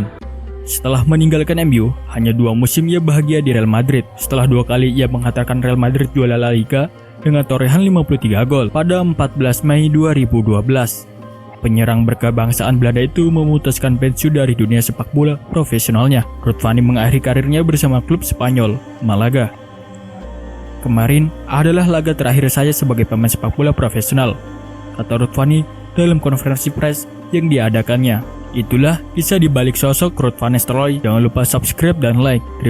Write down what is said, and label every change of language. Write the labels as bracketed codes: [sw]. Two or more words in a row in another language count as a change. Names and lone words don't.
[id] Setelah meninggalkan MU, hanya 2 musim ia bahagia di Real Madrid. Setelah 2 kali ia menghantarkan Real Madrid juara La Liga dengan torehan 53 gol pada 14 Mei 2012. Penyerang berkebangsaan Belanda itu memutuskan pensiun dari dunia sepak bola profesionalnya. Ruud van Nistelrooy mengakhiri karirnya bersama klub Spanyol, Malaga. Kemarin adalah laga terakhir saya sebagai pemain sepak bola profesional, kata Ruud van Nistelrooy dalam konferensi pers yang diadakannya. Itulah kisah di balik sosok Ruud van Nistelrooy. Jangan lupa subscribe dan like.